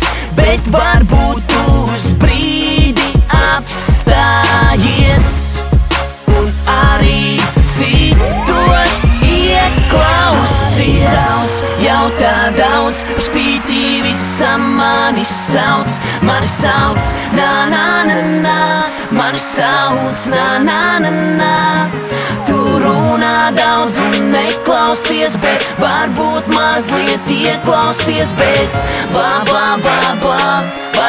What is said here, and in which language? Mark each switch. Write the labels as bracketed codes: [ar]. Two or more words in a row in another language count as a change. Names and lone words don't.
[lv] Bet varbūt uz brīdi apstājies un arī citos ieklausies. Jautā daudz, par spītī visam mani sauc, na na na na, mani sauc, na na na na. Tu runā daudz un neklausies, bet varbūt mazliet ieklausies bez bla bla bla bla.